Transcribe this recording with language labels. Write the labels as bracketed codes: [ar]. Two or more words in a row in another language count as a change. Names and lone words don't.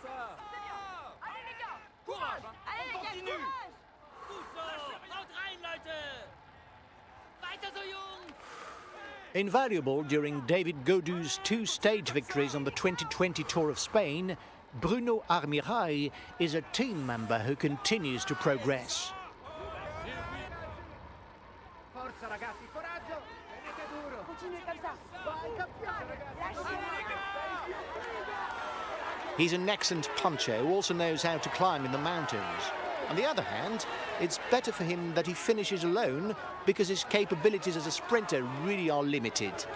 [en] Invaluable during David Gaudu's two stage victories on the 2020 Tour of Spain, Bruno Armirail is a team member who continues to progress. [it] Forza ragazzi, coraggio! Tenete duro! [fr] Continue comme ça! [it] Vai campione! Lasci! [en] He's an excellent puncher who also knows how to climb in the mountains. On the other hand, it's better for him that he finishes alone because his capabilities as a sprinter really are limited.